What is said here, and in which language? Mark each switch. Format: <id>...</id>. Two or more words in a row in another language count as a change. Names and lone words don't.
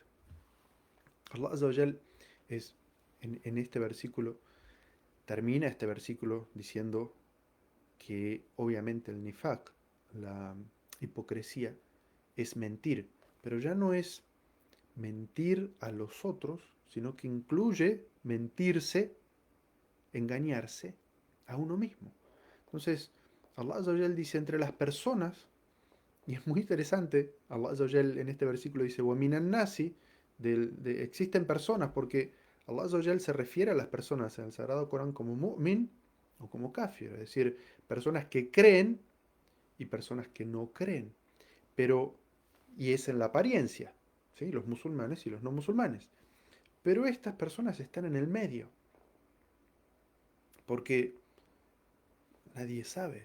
<es>Allah</es> <ar>عز وجل</ar> <es>es, en este versículo, termina este versículo diciendo que obviamente el nifaq, la hipocresía, es mentir, pero ya no es mentir a los otros, sino que incluye mentirse, engañarse a uno mismo. Entonces, Allah</es> <ar>عز وجل</ar> <es>dice entre las personas, y es muy interesante, Allah</es> <ar>عز وجل</ar> <es>en este versículo dice,</es> <ar>وَمِنَ النَّاسِ,</ar> <es>existen personas, porque Allah</es> <ar>عز وجل</ar> <es>se refiere a las personas en el Sagrado Corán como mu'min o como kafir, es decir, personas que creen y personas que no creen. Pero, y es en la apariencia, ¿sí? Los musulmanes y los no musulmanes. Pero estas personas están en el medio, porque nadie sabe.</es>